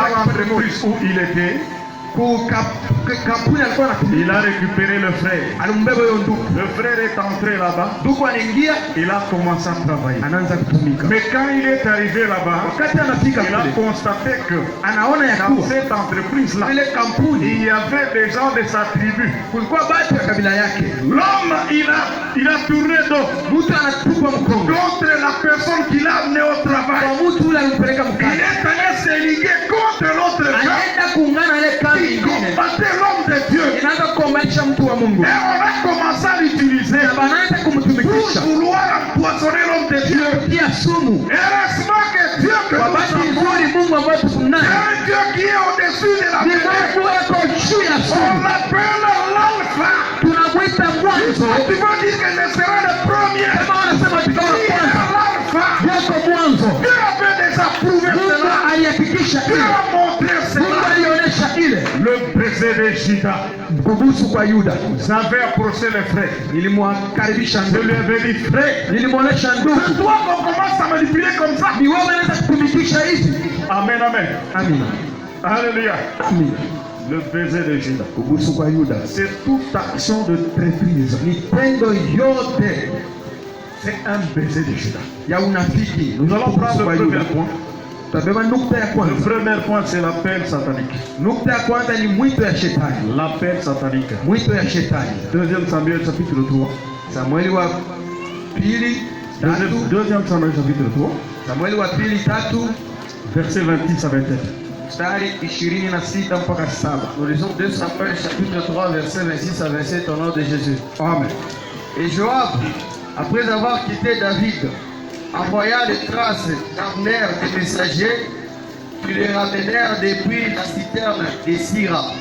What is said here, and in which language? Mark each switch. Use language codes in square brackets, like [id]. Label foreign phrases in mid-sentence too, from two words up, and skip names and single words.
[fr] dans [sw] kipande moja [fr] l'entreprise où il était. [sw] kampuni alikuwa anatumia, [fr] Il a récupéré le frère. [sw] alimbeba huyo ndugu. [fr] Le frère est entré là-bas. [sw] Ndugu anaingia, [fr] Il a commencé à travailler. [sw] anaanza kutumika. [fr] Mais quand il est arrivé là-bas, [sw] Wakati anafika [fr] il a [sw] kule, [fr] constaté que [sw] anaona ya [fr] dans [sw] kuwa [fr] cette entreprise-là, [sw] ile kampuni [fr] il y avait des gens de sa tribu. [sw] kulikuwa batu ya kabila yake. [fr] L'homme, il a tourné dos [sw] Mtu anatupa mkongo [fr] contre la personne qui l'a amené au travail. [sw] kwa mtu ule alimpeleka [fr] Il [sw] mkazi, [fr] est allé se liguer contre l'autre gars [sw] anaenda kuungana ile kambi [fr] qui [sw] ingine, [fr] combattait l'homme de Dieu. [sw] inaanza kuombanisha mtu wa Mungu [fr] Et on a commencé à l'utiliser [sw] na banaanza [fr] pour [sw] kumtumikisha [fr] vouloir empoisonner l'homme de Dieu. [sw] pia sumu. [fr] Heureusement que Dieu que [sw] Kwa [fr] nous [sw] bahati [fr] avons, [sw] nzuri, Mungu ambaye tuko [fr] c'est [sw] naye [fr] un Dieu qui est au-dessus de la [sw] ni [fr] terre. [sw] Mungu yako juu ya [fr] On [sw] sumu, [fr] l'appelle l'alpha. [sw] tunamwita mwanzo. [fr] Tu veux dire que je serai le premier. [sw] Kama wanasema tukawa [fr] Qui est [sw] kwanza, [fr] l'alpha. [sw] yako mwanzo. [fr] Dieu avait déjà prouvé [sw] Mungu [fr] cela. [sw] alihakikisha [fr] Dieu [sw] ile, [fr] a montré [sw] Mungu [fr] cela. [sw] alionyesha ile. [fr] Le baiser de Judas. [sw] Kubusu kwa Yuda, [fr] J'avais approché le frère. [sw] nilimwakaribisha [fr] Je [sw] ndugu, [fr] lui avais dit, frère, [sw] nilimwonyesha [fr] c'est [sw] ndugu, [fr] toi qu'on commence à manipuler comme ça. [sw] ni wewe unaweza kutumikisha hivi. [fr] Amen, amen. [sw] Amina, [fr] Alléluia. [sw] amina. [fr] Le baiser de Judas. [sw] Kubusu kwa Yuda [fr] C'est toute action de traîtrise. [sw] ni tendo yote [fr] C'est un baiser de Judas. [sw] ya unafiki. [fr] Nous allons [sw] Kubusu [fr] prendre [sw] kwa [fr] le [sw] Yuda. [fr] premier point. [sw] Tutabeba nukta ya [fr] Le [sw] kwanza. [fr] premier point, c'est l'appel satanique. [sw] Nukta ya kwanza ni mwito ya shetani, [fr] L'appel satanique. [sw] mwito ya shetani. [fr] 2 Samuel chapitre 3. [sw] Samueli wa pili tatu, [fr] 2 Samuel chapitre 3. [sw] Samueli wa pili tatu [fr] Verset 26 à 27. [sw] mstari 26 mpaka 7. [fr] Nous lisons 2 Samuel chapitre 3 verset 26 à 27 au nom de Jésus. Amen. Et Joab, après avoir quitté David, envoya les traces d'Abner des messagers qui les ramenèrent depuis la citerne des Sira.